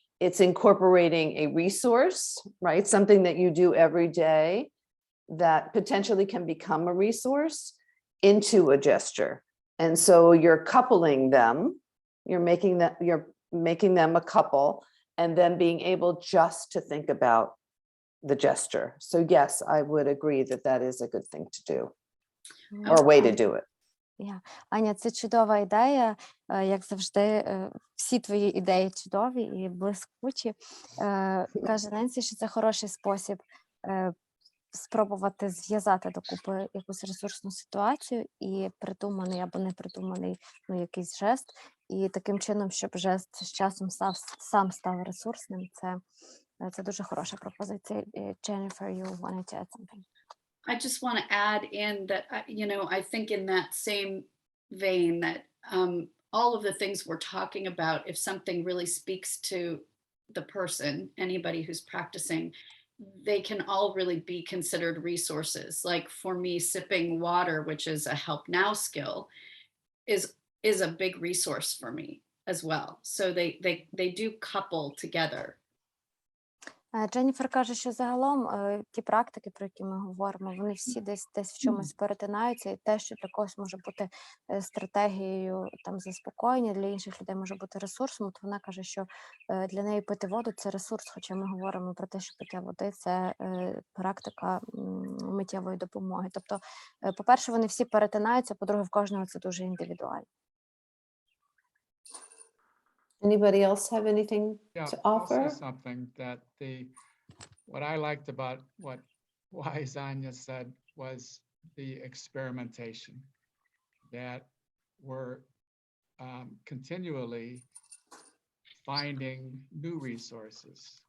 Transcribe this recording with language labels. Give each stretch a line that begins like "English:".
English: It's incorporating a resource, right? Something that you do every day that potentially can become a resource into a gesture. And so you're coupling them, you're making them a couple, and then being able just to think about the gesture. So yes, I would agree that that is a good thing to do, or a way to do it.
Ukrainian: Аня, це чудова ідея, як завжди, всі твої ідеї чудові і блискучі. Каже Ненсі, що це хороший спосіб спробувати зв'язати докупи якусь ресурсну ситуацію і придуманий або непридуманий якийсь жест, і таким чином, щоб жест з часом сам став ресурсним. Це дуже хороша пропозиція.
English: Jennifer, you wanted to add something? I just want to add in that, I think in that same vein that all of the things we're talking about, if something really speaks to the person, anybody who's practicing, they can all really be considered resources. Like for me, sipping water, which is a help now skill, is a big resource for me as well. So they do couple together.
Ukrainian: Дженніфер каже, що загалом ті практики, про які ми говоримо, вони всі десь в чомусь перетинаються, і те, що для когось може бути стратегією там заспокоєння, для інших людей може бути ресурсом. От вона каже, що для неї пити воду – це ресурс, хоча ми говоримо про те, що пиття води – це практика миттєвої допомоги. Тобто, по-перше, вони всі перетинаються, по-друге, в кожного це дуже індивідуально.
English: Anybody else have anything to I'll offer? say something that what I liked about what Wise Anya said was the experimentation, that we're continually finding new resources.